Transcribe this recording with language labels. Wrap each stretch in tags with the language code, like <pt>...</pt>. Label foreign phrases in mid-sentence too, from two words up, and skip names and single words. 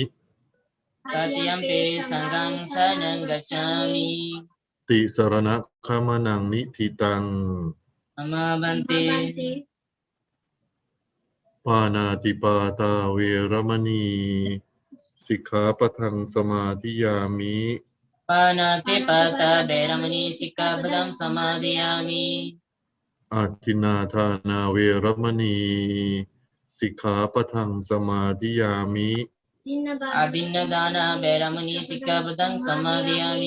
<pi>Tatiyampi Saṅghaṃ saranang gacchāmi. Ti sarana kamanang nititaṃ. Amma Bante. Pānātipātā vēramaṇī. Sikkhapattaṃ samādhiyāmi. ปานาติปาตาเวรมณีสิกขาปดังสมาธิยามิ อาทินนาทานาเวรมณีสิกขาปะทังสมาธิยามิ อาดินนาดานาเวรมณีสิกขาปดังสมาธิยามิ</pi>